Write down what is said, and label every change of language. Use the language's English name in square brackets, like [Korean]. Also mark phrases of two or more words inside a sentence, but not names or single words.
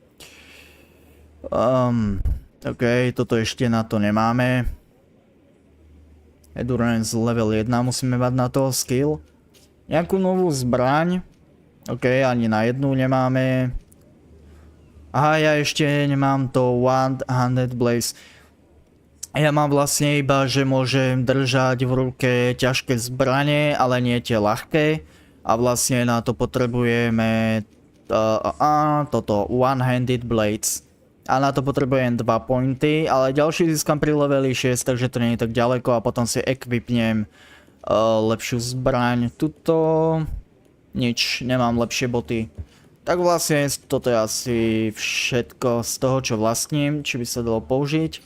[Slovak] OK, toto ešte na to nemáme. [English] Endurance level 1 [Slovak] musíme mať na to skill. Nejakú novú zbraň. OK, ani na jednu nemáme. Aha, ja ešte nemám to [English] one-handed blaze. [Slovak] Ja mám vlastne iba, že môžem držať v ruke ťažké zbranie, ale nie tie ľahké. A vlastne na to potrebujeme toto [English] one-handed blades. [Slovak] A na to potrebujem 2 pointy, ale ďalší získam pri leveli 6, takže to nie je tak ďaleko a potom si equipnem lepšiu zbraň. Tuto nič, nemám lepšie boty. Tak vlastne toto je asi všetko z toho, čo vlastním, či by sa dalo použiť.